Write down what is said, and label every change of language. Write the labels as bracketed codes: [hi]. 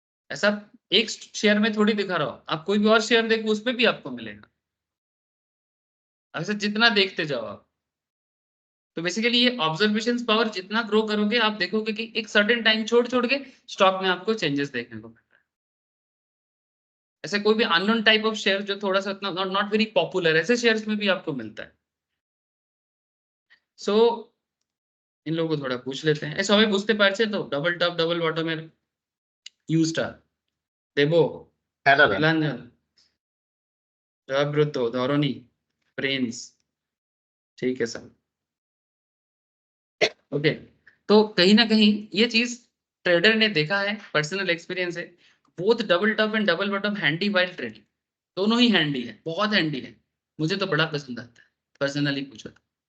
[hi] ऐसा एक शेयर में थोड़ी दिखा रहा हूँ, आप कोई भी और शेयर देखो उसमें भी आपको मिलेगा, ऐसे जितना देखते जाओ आप। तो बेसिकली ये ऑब्जर्वेशन पावर जितना ग्रो करोगे आप देखोगे कि एक सर्टेन टाइम छोड़ छोड़ के स्टॉक में आपको चेंजेस देखने को मिलता है। ऐसे कोई भी अननोन टाइप ऑफ शेयर जो थोड़ा सा उतना नॉट वेरी पॉपुलर, ऐसे शेयर्स में भी आपको मिलता है। सो इन लोगों को थोड़ा पूछ लेते हैं, [bn] सबाই বুঝতে পারছে তো ডবল টপ ডবল বটমের ইউজটা দেবো? হ্যাঁ দাদা। [hi] নীলাঞ্জন, জয়ব্রত, ধরণী, প্রিন্স, ठीक है सर, ओके। तो कहीं ना कहीं ये चीज ट्रेडर ने देखा है, पर्सनल एक्सपीरियंस है, both double top and double bottom handy while trading, दोनों ही हैंडी है, बहुत हैंडी है, मुझे तो बड़ा पसंद आता है पर्सनली पूछो तो।